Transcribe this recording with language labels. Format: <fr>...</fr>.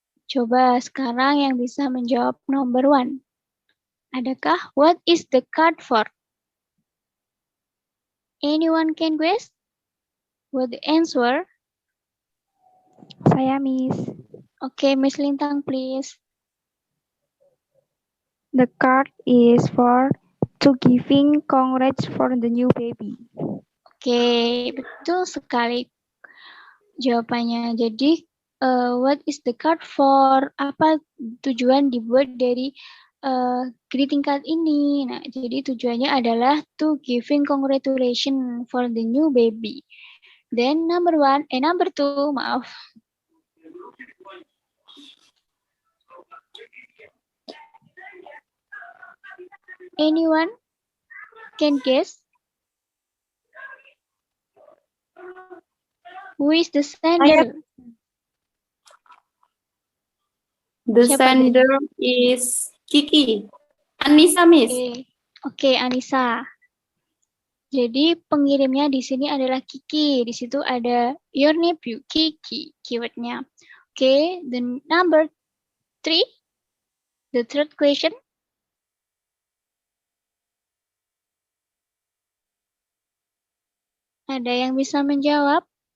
<id>Coba sekarang yang bisa menjawab number 1. Adakah</id> <en>what is the card for? Anyone can guess? What the answer?</en> <id>Saya, Miss.</id> <en>Okay, Miss Lintang, please. The card is for to giving congrats for the new baby.</en> <id>Oke, betul sekali jawabannya. Jadi,</id> <en>what is the card for?</en> <id>Apa tujuan dibuat dari greeting card ini? Nah, jadi tujuannya adalah</id> <en>to giving congratulations for the new baby. Then number 2,</en> <id>maaf.</id> <en>Anyone can guess? Who is the sender? The</en> <id>Siapa</id> <en>sender is Kiki. Anissa, Miss.</en> <id>Oke, Anissa. Jadi pengirimnya di sini adalah Kiki. Di situ ada</id> <en>your nephew,</en> <id>Kiki, keywordnya.</id> <en>Oke, the number 3, the third question.</en> <id>Ada yang bisa menjawab?</id>